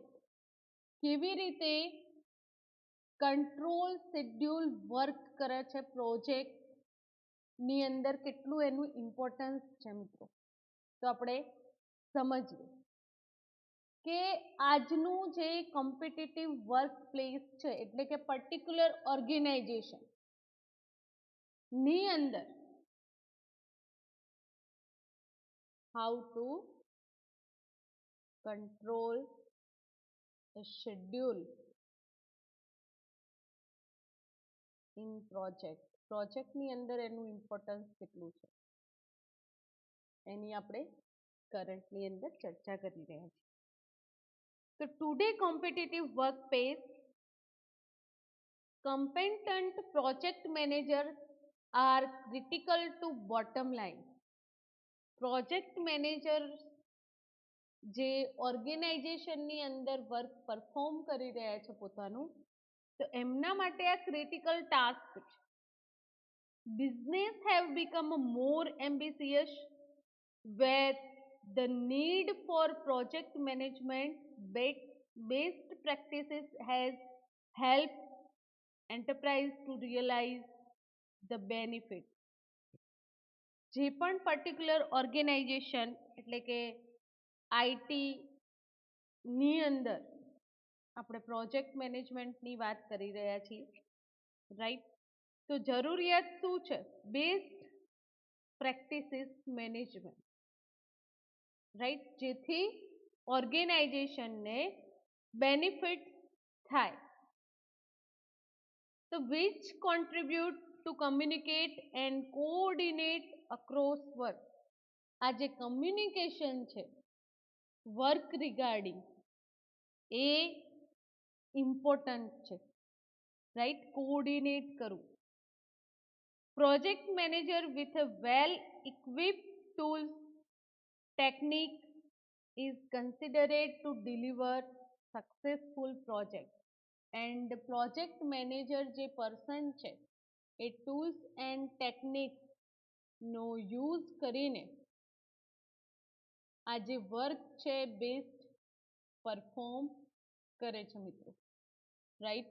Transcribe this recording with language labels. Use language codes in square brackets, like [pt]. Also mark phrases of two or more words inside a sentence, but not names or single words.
[gu] કેવી રીતે [en] control schedule work [gu] કરે છે પ્રોજેક્ટની અંદર, કેટલું એનું ઇમ્પોર્ટન્સ છે મિત્રો, તો આપણે સમજીએ કે આજનું જે [en] competitive work place [gu] છે એટલે કે [en] particular organization, [gu] ની અંદર [en] how to control a schedule in [gu] પ્રોજેક્ટની અંદર એનું ઇમ્પોર્ટન્સ કેટલું છે એની આપણે કરંટની અંદર ચર્ચા કરી રહ્યા છીએ. [en] તો today competitive work pace competent project managers are critical to bottom line. [gu] પ્રોજેક્ટ મેનેજર જે ઓર્ગેનાઇઝેશનની અંદર [en] work perform [gu] કરી રહ્યા છે પોતાનું, તો એમના માટે આ [en] critical task [gu] છે. [en] Business have become more ambitious where the need for project management based practices has helped enterprise to realize the benefit. [gu] જે પણ [en] particular organization [gu] એટલે કે આઈટી ની અંદર આપણે [en] project managementની [gu] વાત કરી રહ્યા છીએ, રાઈટ? તો જરૂરિયાત શું છે? [en] best practices management, right? [gu] જેથી ઓર્ગેનાઇઝેશનને બેનિફિટ થાય. [en] તો which contribute to communicate and coordinate across work. [gu] આ જે કમ્યુનિકેશન છે [en] work regarding [gu] એ ઇમ્પોર્ટન્ટ છે, રાઈટ? કોઓર્ડિનેટ કરવું. [en] project manager with a well equipped tools technique is considered to deliver successful project. and project manager [gu] જે પર્સન છે એ [en] tools and techniqueનો use [gu] કરીને આ જે વર્ક છે [en] best perform [gu] કરે છે મિત્રો, રાઈટ?